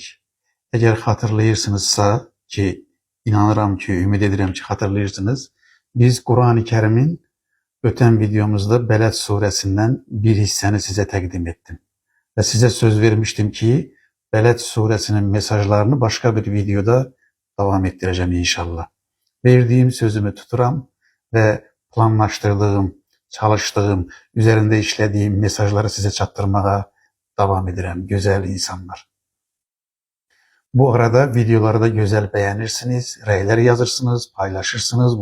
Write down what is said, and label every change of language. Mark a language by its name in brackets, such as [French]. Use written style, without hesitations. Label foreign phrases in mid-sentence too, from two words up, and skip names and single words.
[Azerbaijani] Əgər xatırlayırsınızsa ki, inanıram ki, ümid edirəm ki, xatırlayırsınız, biz Quran-ı Kərimin ötən videomuzda Bələd surəsindən bir hissəni sizə təqdim etdim. Və sizə söz vermişdim ki, Bələd surəsinin mesajlarını başqa bir videoda [Turkish] devam ettireceğim inşallah. Verdiğim sözümü tuturam ve planlaştırdığım, çalıştığım, üzerinde işlediğim mesajları size çattırmaya devam ederim güzel insanlar. Bu arada videoları da güzel beğenirsiniz, [Azerbaijani] rəylər yazırsınız, paylaşırsınız.